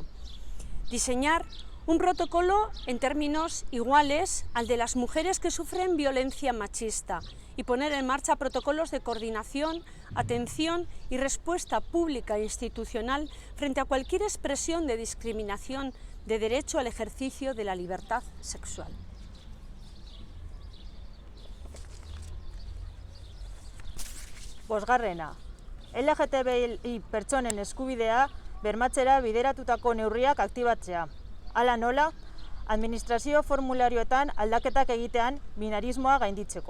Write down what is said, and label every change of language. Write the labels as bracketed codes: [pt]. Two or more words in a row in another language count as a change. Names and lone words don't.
[es] Diseñar un protocolo en términos iguales al de las mujeres que sufren violencia machista y poner en marcha protocolos de coordinación, atención y respuesta pública e institucional frente a cualquier expresión de discriminación de derecho al ejercicio de la libertad sexual. [eu] Bosgarrena, LGTBI pertsonen eskubidea bermatzera bideratutako neurriak aktibatzea. Hala nola, administrazio formularioetan aldaketak egitean binarismoa gainditzeko.